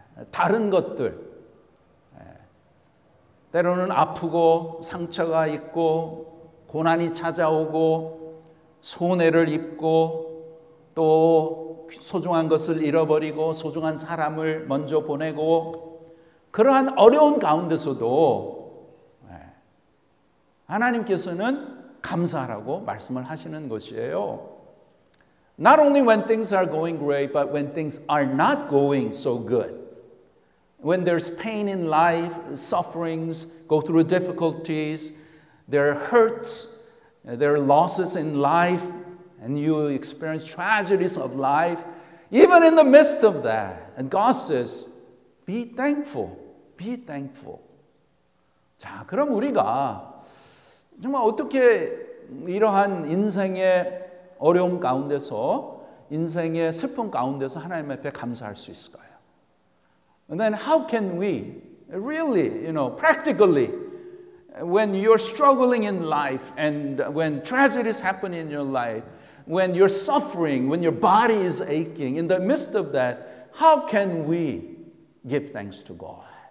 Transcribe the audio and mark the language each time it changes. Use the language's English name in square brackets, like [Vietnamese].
[Korean] 다른 것들. 때로는 아프고 상처가 있고 고난이 찾아오고 손해를 입고 또 소중한 것을 잃어버리고 소중한 사람을 먼저 보내고 그러한 어려운 가운데서도 하나님께서는 감사하라고 말씀을 하시는 것이에요. [English] Not only when things are going great, but when things are not going so good. When there's pain in life, sufferings, go through difficulties, there are hurts, there are losses in life, and you experience tragedies of life, even in the midst of that. And God says, be thankful, be thankful. [Korean] 자, 그럼 우리가 정말 어떻게 이러한 인생의 어려움 가운데서, 인생의 슬픔 가운데서 하나님 앞에 감사할 수 있을까요? [English] And then how can we really, practically, when you're struggling in life and when tragedies happen in your life, when you're suffering, when your body is aching, in the midst of that, how can we give thanks to God?